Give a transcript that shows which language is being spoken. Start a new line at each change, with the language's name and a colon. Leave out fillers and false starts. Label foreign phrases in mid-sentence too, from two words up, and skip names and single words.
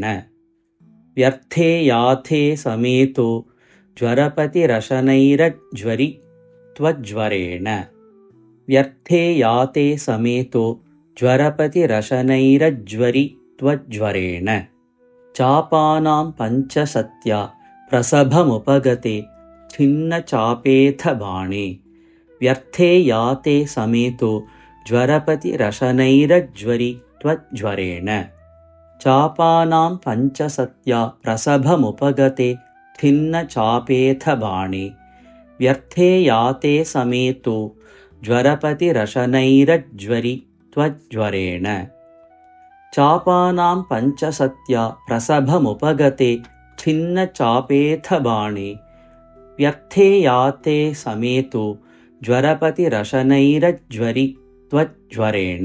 Sanskrit: വ്യർത്ഥേയാതേ സമേതോ ജ്വരപതിരശനൈരജ്വരി ത്വജ്വരേണ വ്യർത്ഥേയാതേ സമേതോ ജ്വരപതിരശനൈരജ്വരി ത്വജ്വരേണ ചാപാനാം പഞ്ചസത്യ പ്രസഭമുപഗതേ ഛിന്ന ചാപേഥ ബാണേ വ്യർത്ഥേയാതേ സമേതോ ജ്വരപതിരശനൈരജ്വരി ത്വജ്വരേണ चापानां पञ्चसत्या प्रसभमुपगते खिन्न चापेऽथ बाणे व्यर्थे याते समेतो ज्वरपतिरशनैरज्वरि त्वज्वरेण चापानां पञ्चसत्या प्रसभमुपगते खिन्न चापेऽथ बाणे व्यर्थे याते समेतो ज्वरपतिरशनैरज्वरि त्वज्वरेण